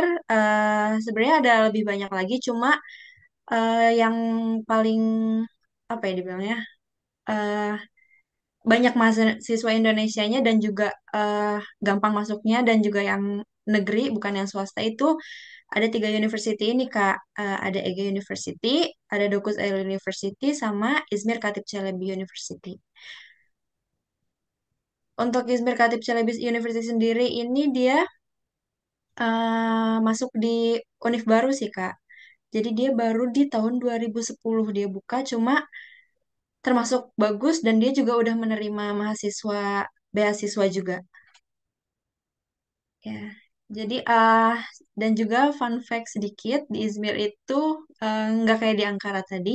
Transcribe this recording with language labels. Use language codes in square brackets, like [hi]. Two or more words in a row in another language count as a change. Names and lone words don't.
[id] Sebenarnya ada lebih banyak lagi, cuma yang paling apa ya dibilangnya? eh, Banyak mahasiswa Indonesianya dan juga gampang masuknya dan juga yang negeri bukan yang swasta itu Ada tiga university ini Kak. Ada Ege University, ada Dokuz Eylül University, sama Izmir Katip Çelebi University. Untuk Izmir Katip Çelebi University sendiri ini dia masuk di univ baru sih Kak. Jadi dia baru di tahun 2010 dia buka, cuma termasuk bagus dan dia juga udah menerima mahasiswa beasiswa juga. Ya, jadi dan juga [en] fun fact [id] sedikit di Izmir itu nggak kayak di Ankara tadi.